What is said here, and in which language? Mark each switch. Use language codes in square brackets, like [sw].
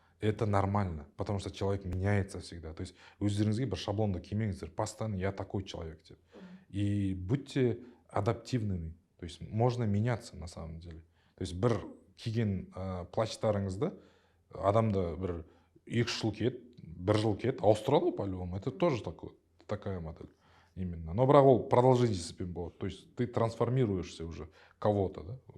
[ru] Это нормально, потому что человек меняется всегда. То есть [kk] өздеріңізге бір шаблонды кимеңіздер, [ru] постоянно я такой человек деп. И будьте адаптивными. То есть можно меняться на самом деле. То есть [kk] бір киген плащтарыңызды адамды бір 2 жыл киет, 1 жыл киет, ауыстырады по-любому. [ru] Это тоже такая модель. Именно. Но [kk] бірақ ол продолжительностьпен болады. [ru] То есть ты трансформируешься уже кого-то, да?